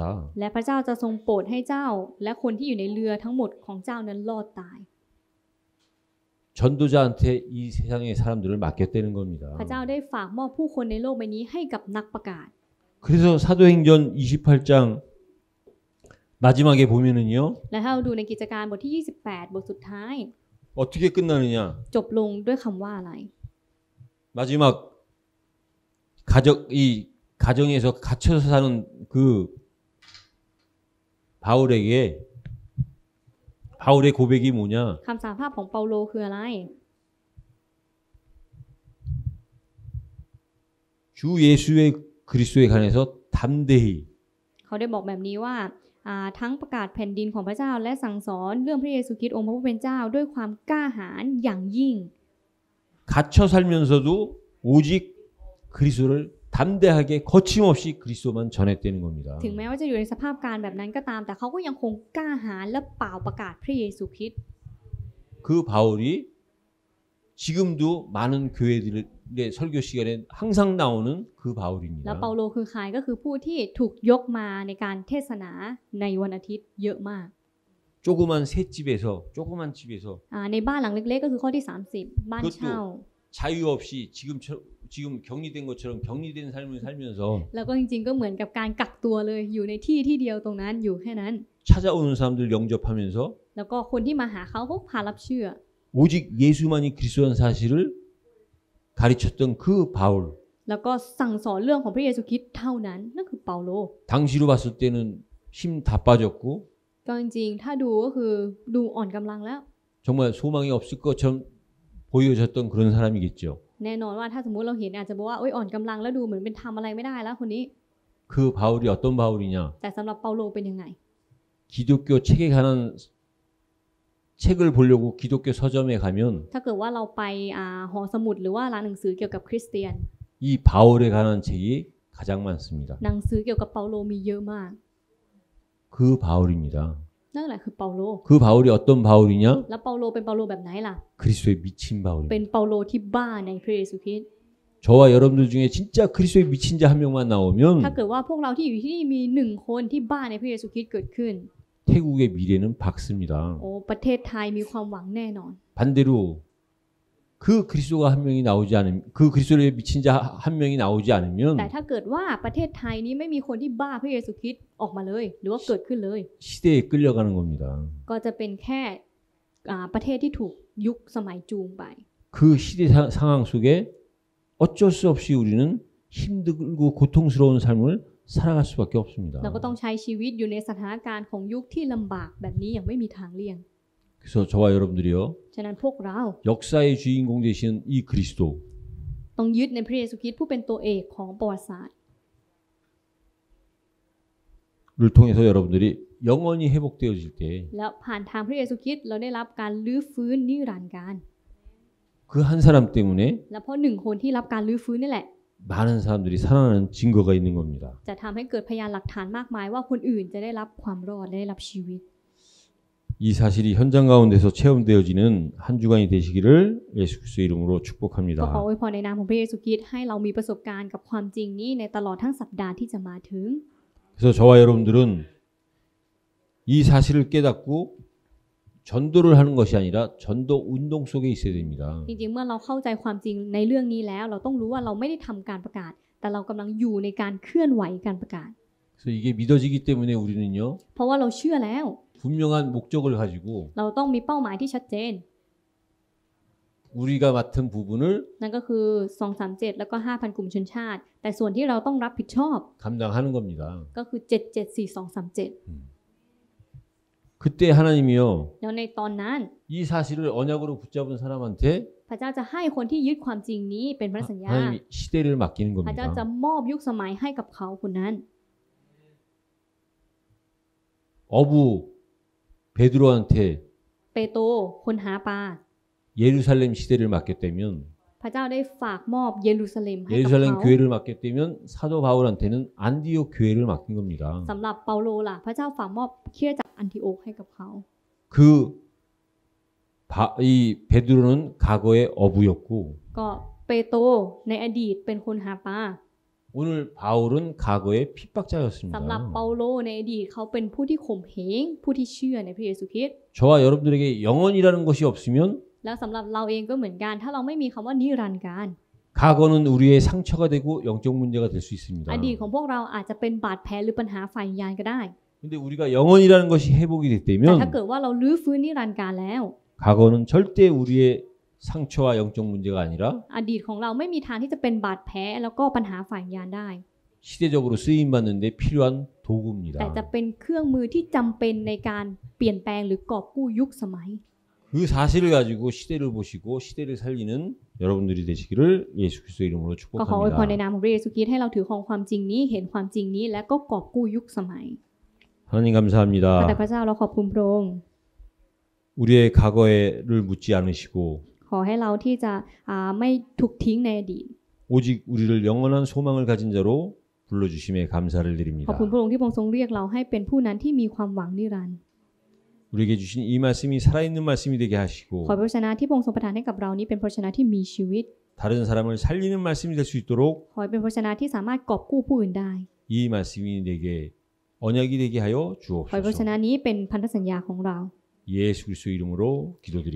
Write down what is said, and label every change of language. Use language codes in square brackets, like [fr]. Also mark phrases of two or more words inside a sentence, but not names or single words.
[th] และพระเจ้าจะทรงโปรดให้เจ้าและคนที่อยู่ในเรือทั้งหมดของเจ้านั้นรอดตาย [ko] 전도자한테 이 세상의 사람들을 맡겼다는 겁니다. [th] พระเจ้าได้ฝากมอบผู้คนในโลกใบนี้ให้กับนักประกาศ [ko] 그래서 사도행전 28장 마지막에 보면은요. [th] และถ้าเราดูในกิจการบทที่ 28 บทสุดท้าย [ko] 어떻게 끝나느냐? [th] จบลงด้วยคำว่าอะไร [ko] 마지막 이 가정에서 갇혀서 사는 그 바울의 고백이 뭐냐? [th] คำสารภาพของเปาโลคืออะไร [ko] 주 예수의 그리스도에 관해서 담대히 [th] เขาได้บอกแบบนี้ว่าทั้งประกาศแผ่นดินของพระเจ้าและสั่งสอนเรื่องพระเยซูคริสต์องค์พระผู้เป็นเจ้าด้วยความกล้าหาญอย่างยิ่ง [ko] 갇혀 살면서도 오직 그리스도를 담대하게 거침없이 그리스도만 전했다는 겁니다. [th] ถึงแม้ว่าจะอยู่ในสภาพการแบบนั้นก็ตามแต่เขาก็ยังคงกล้าหาญและเป่าประกาศพระเยซูคริสต์ [ko] 그 바울이 지금도 많은 교회들의 설교 시간에 항상 나오는 그 [th] แล้ว [ko] 바울입니다. [th] เปาโลคือใครก็คือผู้ที่ถูกยกมาในการเทศนาในวันอาทิตย์เยอะมาก [ko] 조그만 조그만 집에서 [th] ในบ้านหลังเล็กๆก็คือข้อที่ 30 บ้านเช่า [ko] 자유 없이 지금 격리된 것처럼 격리된 삶을 살면서 [th] แล้วก็จริงๆก็เหมือนกับการกักตัวเลยอยู่ในที่ที่เดียวตรงนั้นอยู่แค่นั้น [ko] 찾아오는 사람들 영접하면서 [th] แล้วก็คนที่มาหาเขาก็พารับเชื่อ [ko] 오직 예수만이 그리스도라는 사실을 가르쳤던 그 바울. [th] แล้วก็สั่งสอนเรื่องของพระเยซูคริสต์เท่านั้นนั่นคือเปาโล [ko] 당시로 봤을 때는 힘 다 빠졌고 [th] ก็จริงๆถ้าดูก็คือดูอ่อนกำลังแล้ว [ko] 정말 소망이 없을 것처럼 보여졌던 그런 사람이겠죠. [th] แน่นอนว่าถ้าสมมุติเราเห็นอาจจะบอกว่าอ่อนกำลังแล้วดูเหมือนเป็นทำอะไรไม่ได้แล้วคนนี้ [ko] 그 바울이 어떤 바울이냐? [th] แต่สำหรับเปาโลเป็นยังไง [ko] 기독교 책에 관한 책을 보려고 기독교 서점에 가면 [th] ถ้าเกิดว่าเราไปหอสมุดหรือว่าร้านหนังสือเกี่ยวกับคริสเตียน [ko] 이 바울에 관한 책이 가장 많습니다. [th] หนังสือเกี่ยวกับเปาโลมีเยอะมาก [ko] 그 바울입니다. [th] นั่นแหละคือเปาโล [ko] 그 바울이 어떤 바울이냐? [th] แล้วเปาโลเป็นเปาโลแบบไหนล่ะ [ko] 그리스도의 미친 [th] เป็น [ko] 바울입니다. [th] เปาโลที่บ้าในพระเยซูคริสต์ [ko] 저와 여러분들 중에 진짜 그리스도의 미친 자 한 명만 [th] ถ้า [ko] 나오면 [th] เกิดว่าพวกเราที่อยู่ที่นี่มีหนึ่งคนที่บ้าในพระเยซูคริสต์เกิดขึ้น [ko] 태국의 미래는 밝습니다. [th] โอ้ประเทศไทยมีความหวังแน่นอน [ko] 반대로 그 그리스도가 한 명이 나오지 않으면 그 그리스도의 미친 자 한 명이 나오지 [th] แต่ [ko] 않으면 [th] ถ้าเกิดว่าประเทศไทยนี้ไม่มีคนที่บ้าพระเยซูคริสต์ออกมาเลยหรือว่าเกิดขึ้นเลย [ko] 시대에 끌려가는 겁니다. [th] ก็จะเป็นแค่ประเทศที่ถูกยุคสมัยจูงไป [ko] 그 시대 상황 속에 어쩔 수 없이 우리는 힘들고 고통스러운 삶을 살아갈 수밖에 없습니다. [th] เราก็ต้องใช้ชีวิตอยู่ในสถานการณ์ของยุคที่ลำบากแบบนี้อย่างไม่มีทางเลี่ยง [ko] 그래서 저와 여러분들이요 [th] ฉะนั้นพวกเรา [ko] 역사의 주인공 되신 이 그리스도 [th] ต้องยึดในพระเยซูคริสต์ผู้เป็นตัวเอกของประวัติศาสตร์ [ko] 를 통해서 여러분들이 영원히 회복되어질 때 [th] แล้วผ่านทางพระเยซูคริสต์เราได้รับการลื้อฟื้นนิรันดร์การ [ko] 그 한 사람 때문에 [th] และเพราะหนึ่งคนที่รับการลื้อฟื้นนี่แหละ [ko] 많은 사람들이 살아나는 증거가 있는 겁니다. [th] จะทำให้เกิดพยานหลักฐานมากมายว่าคนอื่นจะได้รับความรอดและได้รับชีวิต [ko] 이 사실이 현장 가운데서 체험되어지는 한 주간이 되시기를 예수 그리스도의 이름으로 [th] ก็ขอ [ko] 축복합니다. [th] อวยพรในนามของพระเยซูคริสต์ให้เรามีประสบการณ์กับความจริงนี้ในตลอดทั้งสัปดาห์ที่จะมาถึง [ko] 그래서 저와 여러분들은 이 사실을 깨닫고 전도를 하는 것이 아니라 전도 운동 속에 있어야 됩니다. [th] จริงๆเมื่อเราเข้าใจความจริงในเรื่องนี้แล้วเราต้องรู้ว่าเราไม่ได้ทำการประกาศ แต่เรากำลังอยู่ในการเคลื่อนไหวการประกาศ [ko] 그래서 이게 믿어지기 때문에 우리는요 [th] เพราะว่าเราเชื่อแล้ว [ko] 분명한 목적을 가지고 [th] เราต้องมีเป้าหมายที่ชัดเจน [ko] 우리가 맡은 부분을 [th] นั่นก็คือ 237 แล้วก็ 5,000 กลุ่มชนชาติ แต่ส่วนที่เราต้องรับผิดชอบ [ko] 감당하는 겁니다. [th] ก็คือ 774,237 [ko] 그때 하나님이요 [th] แล้วในตอนนั้น [ko] 이 사실을 언약으로 붙잡은 사람한테 [th] พระเจ้าจะให้คนที่ยึดความจริงนี้เป็นพระสัญญา [ko] 하나님이 시대를 맡기는 [th] พระเจ้าจะ [ko] 겁니다. [th] มอบยุคสมัยให้กับเขาคนนั้น [ko] 어부 베드로한테 [th] เปโตรคนหาปลา [ko] 예루살렘 시대를 맡겼다면 [th] พระเจ้าได้ฝากมอบเยรูซาเล็มให้กับ [ko] 예루살렘 [th] เขา [ko] 교회를 맡겼다면 사도 바울한테는 안디옥 교회를 맡긴 겁니다. [th] สำหรับเปาโลล่ะพระเจ้าฝากมอบคริสตจักรอันทิโอกให้กับเขา [ko] 이 베드로는 과거의 어부였고 [th] ก็เปโตรในอดีตเป็นคนหาปลา [ko] 오늘 바울은 과거의 [th] สำหรับ [ko] 핍박자였습니다. [th] เปาโลในอดีตเขาเป็นผู้ที่ข่มเหงผู้ที่เชื่อในพระเยซูคริสต์ [ko] 저와 여러분들에게 영원이라는 것이 없으면 [th] แล้วสำหรับเราเองก็เหมือนกันถ้าเราไม่มีคำว่านิรันดร์การ [ko] 과거는 우리의 상처가 되고 영적 문제가 될 수 있습니다. [th] อดีตของพวกเราอาจจะเป็นบาดแผลหรือปัญหาฝ่ายวิญญาณก็ได้ [ko] 근데 우리가 영원이라는 것이 회복이 [th] แต่ถ้า [ko] 됐다면 [th] เกิดว่าเราลื้อฟื้นนิรันดร์การแล้ว [ko] 과거는 절대 우리의 상처와 영적 문제가 아니라 [th] อดีตของเราไม่มีทางที่จะเป็นบาดแผลแล้วก็ปัญหาฝ่ายวิญญาณได้ [ko] 시대적으로 쓰임 받는데 필요한 도구입니다. [th] แต่จะเป็นเครื่องมือที่จำเป็นในการเปลี่ยนแปลงหรือกอบกู้ยุคสมัย [ko] 그 사실을 가지고 시대를 보시고 시대를 살리는 여러분들이 되시기를 예수 그리스도 이름으로 [th] ก็ขออวยพรใน [ko] 축복합니다. [th] นามของพระเยซูคริสต์ให้เราถือครองความจริงนี้เห็นความจริงนี้และก็กอบกู้ยุคสมัย [ko] 하나님 [th] ข้าแต่ [ko] 감사합니다. [th] พระเจ้าเราขอบคุณพระองค์ [ko] 우리의 과거를 묻지 않으시고 [th] ขอให้เราที่จะไม่ถูกทิ้งในอดีต [ko] 오직 우리를 영원한 소망을 가진 자로 불러주심에 감사를 [th] ขอบ [ko] 드립니다. [th] คุณพระองค์ที่พระองค์ทรงเรียกเราให้เป็นผู้นั้นที่มีความหวังนิรันดร์ [ko] 우리에게 주신 이 말씀이 살아있는 말씀이 되게 [th] ขอ [ko] 하시고 [th] พระวจนะที่พระองค์ทรงประทานให้กับเรานี้เป็นพระวจนะที่มีชีวิต [ko] 다른 사람을 살리는 말씀이 될 수 있도록 [th] ขอให้เป็นพระวจนะที่สามารถกอบกู้ผู้อื่นได้ [ko] 이 말씀이 내게 언약이 되게 하여 [th] ขอให้พระวจ [ko] 주옵소서. [th] นะนี้เป็นพันธสัญญาของเรา [ko] 예수 그리스도 이름으로